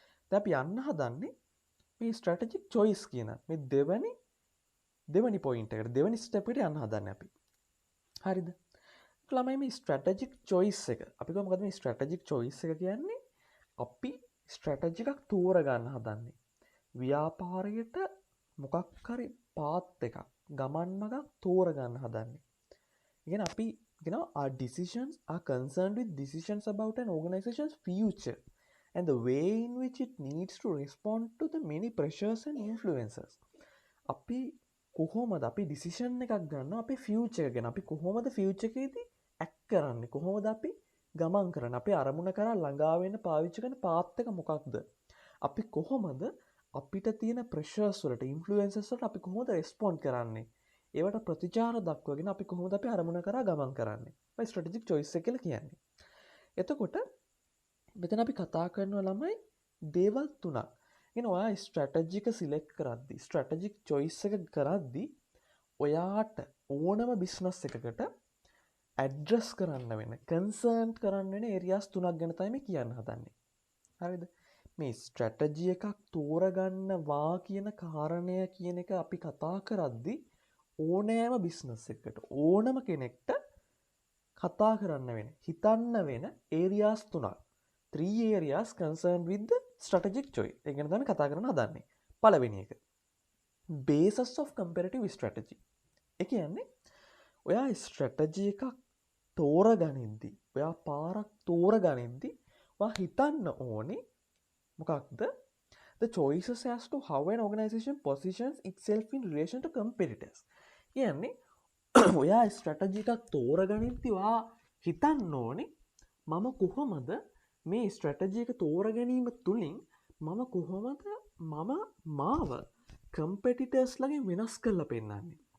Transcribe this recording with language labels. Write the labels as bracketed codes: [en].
[si] දැන් අපි යන්න හදන්නේ මේ ස්ට්‍රැටජික් චොයිස් කියන මේ දෙවනි පොයින්ට් එකට දෙවනි ස්ටෙප් එකට යන්න හදන්නේ අපි. හරිද? ළමයි මේ ස්ට්‍රැටජික් චොයිස් එක අපි කොහොමද මේ ස්ට්‍රැටජික් චොයිස් එක කියන්නේ අපි ස්ට්‍රැටජි එකක් තෝරගන්න හදන්නේ. ව්‍යාපාරයට මොකක් හරි පාත් එකක් ගමන් මගක් තෝරගන්න හදන්නේ. ඉගෙන අපි [en] our decisions are concerned with decisions about an organization's future and the way in which it needs to respond to the many pressures and influences. [si] අපි කොහොමද අපි ඩිසිෂන් එකක් ගන්නවා අපේ ෆියුචර් ගැන. අපි කොහොමද ෆියුචර් එකේදී ඇක්ට් කරන්නේ? කොහොමද අපි ගමන් කරන්නේ? අපි අරමුණ කරා ළඟා වෙන්න පාවිච්චි කරන පාත් එක මොකක්ද? අපි කොහොමද අපිට තියෙන ප්‍රෙෂර්ස් වලට ඉන්ෆ්ලුවෙන්සර්ස් වලට අපි කොහොමද රෙස්පොන්ඩ් කරන්නේ? ඒවට ප්‍රතිචාර දක්වගෙන අපි කොහොමද අපි අරමුණ කරා ගමන් කරන්නේ? මේ ස්ට්‍රැටජික් චොයිස් එක කියලා කියන්නේ. එතකොට මෙතන අපි කතා කරනවා ළමයි දේවල් තුනක්. ඉතින් ඔයා ස්ට්‍රැටජි එක සිලෙක්ට් කරද්දී ස්ට්‍රැටජික් චොයිස් එක කරද්දී ඔයාට ඕනම බිස්නස් එකකට ඇඩ්‍රස් කරන්න වෙන කන්සර්න් කරන්න වෙන ඒරියාස් තුනක් ගැන තමයි මේ කියන්න හදන්නේ. හරිද? මේ ස්ට්‍රැටජි එකක් තෝරගන්නවා කියන කාරණය කියන එක අපි කතා කරද්දී ඕනෑම බිස්නස් එකකට ඕනම කෙනෙක්ට කතා කරන්න වෙන හිතන්න වෙන ඒරියාස් තුනක්. [en] 3 areas concerned with the strategic choice. [si] ඒ ගැන තමයි කතා කරන්න හදන්නේ. පළවෙනි එක [en] basis of comparative strategy. [si] ඒ කියන්නේ ඔයා ස්ට්‍රැටජි එකක් තෝරගනිද්දි ඔයා පාරක් තෝරගනිද්දි ඔයා හිතන්න ඕනේ මොකක්ද? [en] The choices as to how an organization positions itself in relation to competitors. [si] කියන්නේ ඔයා ස්ට්‍රැටජි එකක් තෝරගනිද්දි ඔයා හිතන්න ඕනේ මම කොහොමද මේ ස්ට්‍රැටජි එක තෝරගැනීම තුලින් මම කොහොමද මාව කම්පිටිටර්ස් ලගෙන් වෙනස් කරලා පෙන්නන්නේ?